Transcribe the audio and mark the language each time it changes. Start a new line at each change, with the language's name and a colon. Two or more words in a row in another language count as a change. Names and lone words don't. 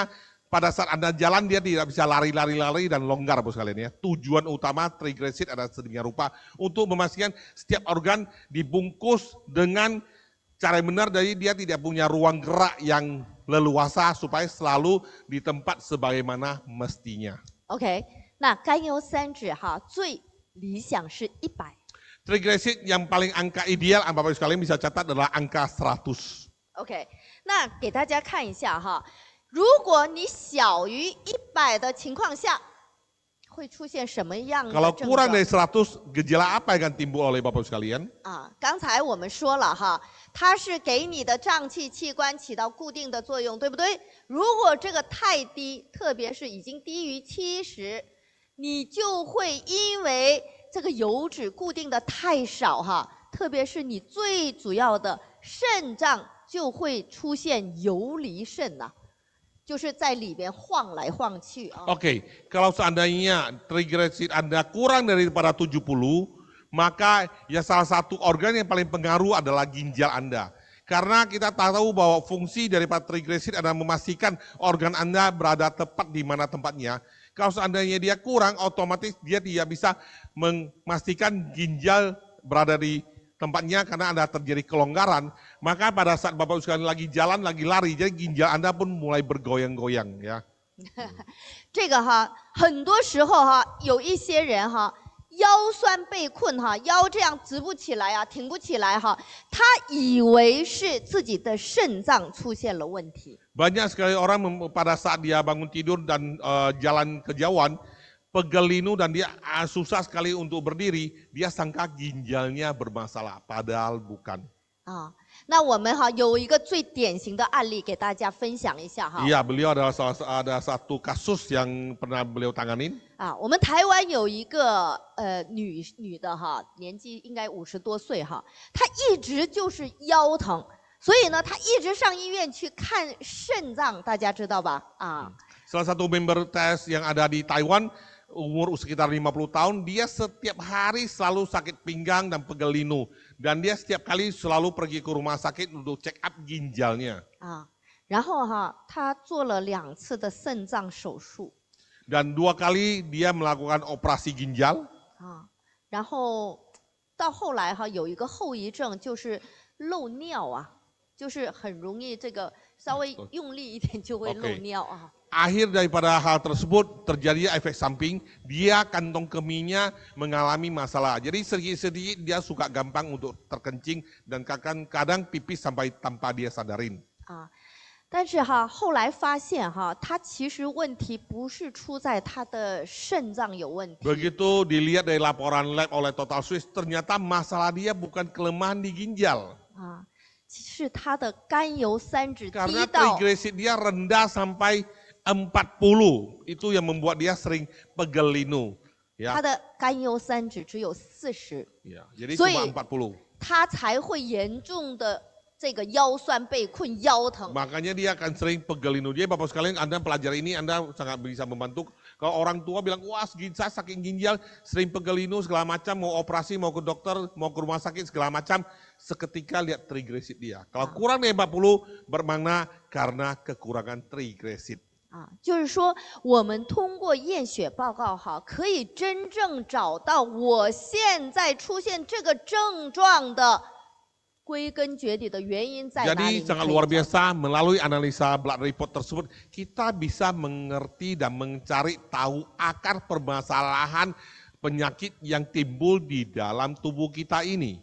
Indonesian: Pada saat Anda jalan dia tidak bisa lari dan longgar bos kalian ya. Tujuan utama triglyceride adalah sedemikian rupa untuk memastikan setiap organ dibungkus dengan cara yang benar, jadi dia tidak punya ruang gerak yang leluasa supaya selalu di tempat sebagaimana mestinya.
Chinese: OK， 那甘油三酯哈最理想是100。
Indonesian: Triglyceride yang paling angka ideal, Bapak Ibu sekalian bisa catat adalah angka 100.
Chinese: OK， 那给大家看一下哈。如果你小于100的情况下，会出现什么样的
Indonesian: Kalau
Chinese: 症
Indonesian: kurang
Chinese: 状？
Indonesian: dari 100, gejala apa yang akan timbul oleh Bapak Ibu sekalian?
Chinese: 刚才我们说了哈，它是给你的脏器器官起到固定的作用，对不对？如果这个太低，特别是已经低于70，你就会因为这个油脂固定的太少哈，特别是你最主要的肾脏就会出现游离肾呐。就是在里边晃来晃去啊。
Indonesian: Oke, kalau seandainya triglyceride Anda kurang daripada 70, maka ya salah satu organ yang paling pengaruh adalah ginjal Anda. Karena kita tahu bahwa fungsi daripada triglyceride adalah memastikan organ Anda berada tepat di mana tempatnya. Kalau seandainya dia kurang, otomatis dia tidak bisa memastikan ginjal berada di tempatnya karena Anda terjadi kelonggaran, maka pada saat Bapak sekalian lagi jalan, lagi lari, jadi ginjal Anda pun mulai bergoyang-goyang ya.
Chinese: 这个哈，很多时候哈，有一些人哈，腰酸背困哈，腰这样直不起来啊，挺不起来哈，他以为是自己的肾脏出现了问题。
Indonesian: Banyak sekali orang pada saat dia bangun tidur dan jalan kejauhan, pegel linu dan dia susah sekali untuk berdiri, dia sangka ginjalnya bermasalah, padahal bukan.
Chinese: 那我们哈有一个最典型的案例给大家分享一下哈。
Indonesian: Iya, beliau ada satu kasus yang pernah beliau tanganin.
Chinese: 我们台湾有一个女的哈，年纪应该50多岁哈，她一直就是腰疼，所以呢，她一直上医院去看肾脏，大家知道吧？
Indonesian: Salah satu member tes yang ada di Taiwan, umur sekitar 50 tahun, dia setiap hari selalu sakit pinggang dan pegel linu. Dan dia setiap kali selalu pergi ke rumah sakit untuk
English: check up
Indonesian: ginjalnya.
Chinese: 然后哈，她做了2次的肾脏手术。
Indonesian: Dan 2 kali dia melakukan operasi ginjal.
Chinese: 然后到后来哈，有一个后遗症就是漏尿啊，就是很容易这个稍微用力一点就会漏尿啊。
Indonesian: Akhir daripada hal tersebut terjadi efek samping, dia kantong kemihnya mengalami masalah. Jadi sedikit-sedikit dia suka gampang untuk terkencing dan kadang-kadang pipis sampai tanpa dia sadarin.
Chinese: 但是哈，后来发现哈，他其实问题不是出在他的肾脏有问题。
Indonesian: Begitu dilihat dari laporan lab oleh Total Swiss, ternyata masalah dia bukan kelemahan di ginjal.
Chinese: 是他的甘油三酯低
Indonesian: Karena
Chinese: 到
Indonesian: triglyceride dia rendah sampai 40, itu yang membuat dia sering pegel linu.
Chinese: 他的甘油三酯只有40，
Indonesian: Ya, jadi
Chinese: 所以
Indonesian: cuma 40.
Chinese: 他才会严重的这个腰酸背困、腰疼。
Indonesian: Makanya dia akan sering pegel linu. Jadi Bapak sekalian, Anda pelajari ini, Anda sangat bisa membantu. Kalau orang tua bilang, wah saya saking ginjal, sering pegelinu segala macam, mau operasi, mau ke dokter, mau ke rumah sakit segala macam, seketika lihat triglycerid dia. Kalau kurang dari 40, bermakna karena kekurangan triglycerid.
Chinese: 就是说，我们通过验血报告哈，可以真正找到我现在出现这个症状的归根结底的原因在哪里。
Indonesian: Jadi sangat luar biasa, melalui analisa
English: blood report
Indonesian: tersebut, kita bisa mengerti dan mencari tahu akar permasalahan penyakit yang timbul di dalam tubuh kita ini.